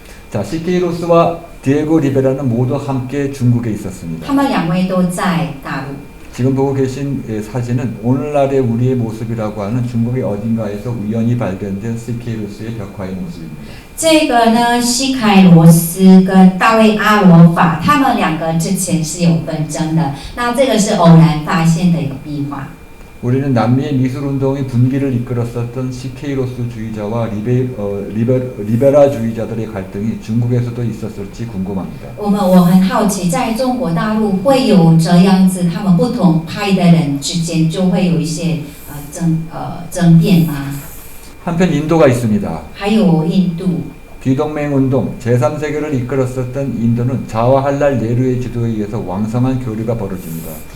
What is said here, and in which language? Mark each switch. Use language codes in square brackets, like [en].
[ko] 자, 시케이로스와 디에고 리베라는 모두 함께 중국에 있었습니다. [zh] 他们两位都在大陆。 [ko] 지금 보고 계신 사진은 오늘날의 우리의 모습이라고 하는 중국의 어딘가에서 우연히 발견된 시케이로스의 벽화의 모습입니다. [zh] 这个呢，西凯罗斯跟大卫阿罗法，他们两个之前是有纷争的。那这个是偶然发现的一个壁画。 [ko] 우리는 남미의 미술운동의 분기를 이끌었었던 시케이로스주의자와 리베라주의자들의 갈등이 중국에서도 있었을지 궁금합니다. [zh] 我很好奇，在中国大陆会有这样子，他们不同派的人之间就会有一些争辩吗？ [ko] 한편 인도가 있습니다. [zh] 还有印度。 [ko] 비동맹운동 제3세계를 이끌었었던 인도는 자와할랄 네루의 지도에 의해서 왕성한 교류가 벌어집니다.